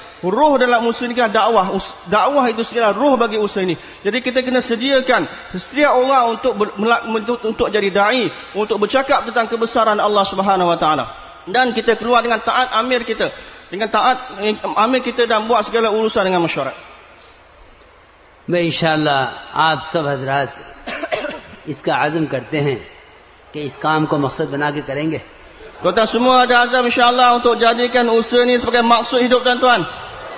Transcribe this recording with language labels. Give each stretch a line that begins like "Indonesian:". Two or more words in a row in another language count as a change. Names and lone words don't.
Malay: Roh dalam usaha ini adalah dakwah. Dakwah itu segala roh bagi usaha ini. Jadi kita kena sediakan setiap orang untuk jadi da'i, untuk bercakap tentang kebesaran Allah
Arabic: سبحانه وتعالى.
Malay: Dan kita keluar dengan taat amir kita, dan buat segala urusan dengan mesyuarat.
Hindi: मैं इंशाअल्लाह आप सब हजरात इसका आज़म करते हैं कि इस काम को मकसद बना के करेंगे.
Malay: Tuan-tuan semua ada azam insya-Allah untuk jadikan usaha ini sebagai maksud hidup tuan-tuan.